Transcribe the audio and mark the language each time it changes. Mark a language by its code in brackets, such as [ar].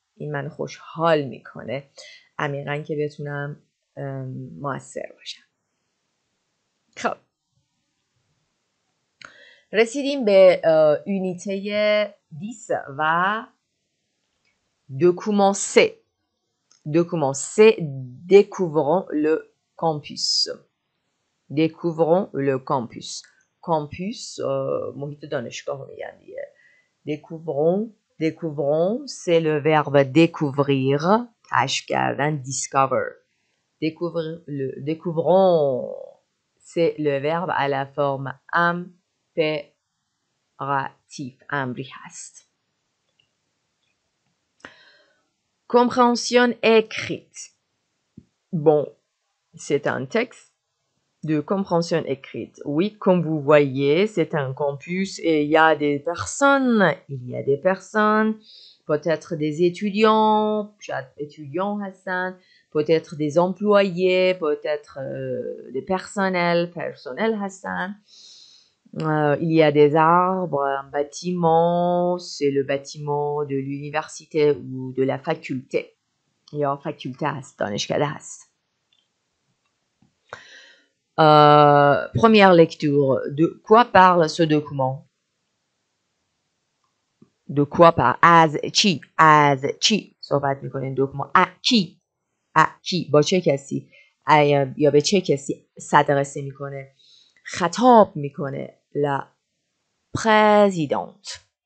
[fa] این من خوشحال میکنه عمیقا که بتونم موثر باشم. خب رسیدیم به یونیته 10 و دوکومان C. [fr] دوکومان C, découvrons le campus. Découvrons le campus. [fa] Campus محیط دانشگاه رو میگن دیگه. [fr] Découvrons c'est le verbe découvrir، [fa] کشف کردن، [fr] discover. Découvrons c'est le verbe à la forme impératif، [fa] امری هست. [fr] Compréhension écrite. Bon, c'est un texte de compréhension écrite. Oui, comme vous voyez, c'est un campus et il y a des personnes. Il y a des personnes, peut-être des étudiants, Hassan, peut-être des employés, peut-être des personnels Hassan. Il y a des arbres, un bâtiment, c'est le bâtiment de l'université ou de la faculté. [fa] یا فاکولته هست، دانشکده هست. [fr] Première lecture. De quoi parle ce document? De quoi parle? [fa] از چی صحبت میکنین دکومان؟ کی با چه کسی یا به چه کسی صدقه میکنه، خطاب میکنه؟ [fr] La présidente.